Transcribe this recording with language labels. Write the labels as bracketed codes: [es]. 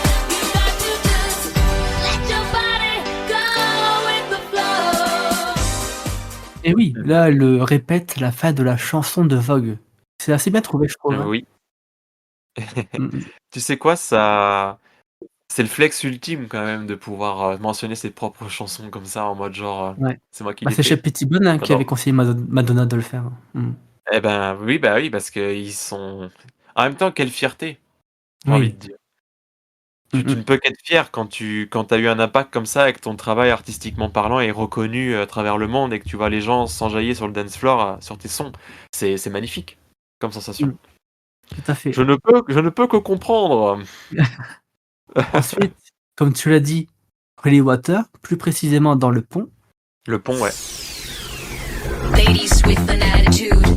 [en] You got to just let your body go with the flow. [fr] Et oui, là, elle le répète la fin de la chanson de Vogue. C'est assez bien trouvé, je trouve, hein. Oui. Mmh mh. Tu sais quoi? Ça c'est le flex ultime quand même de pouvoir, mentionner ses propres chansons comme ça en mode genre, Ouais. «C'est moi qui Bah, l'ai c'est chez fait». Pettibone, hein, qui avait J'adore. conseillé Madonna de le faire. Mmh. Eh ben, oui, bah, oui, parce qu'ils sont en même temps, quelle fierté, j'ai envie Oui. de dire. Mmh Tu mh. ne peux qu'être fier quand tu as eu un impact comme ça et que ton travail artistiquement parlant est reconnu, à travers le monde et que tu vois les gens s'enjailler sur le dance floor, sur tes sons. C'est magnifique comme sensation. Mmh. Tout à fait. Je ne peux que comprendre. Ensuite, comme tu l'as dit, Holy Water, plus précisément dans Le Pont. Le pont, ouais. [en] Ladies with an attitude.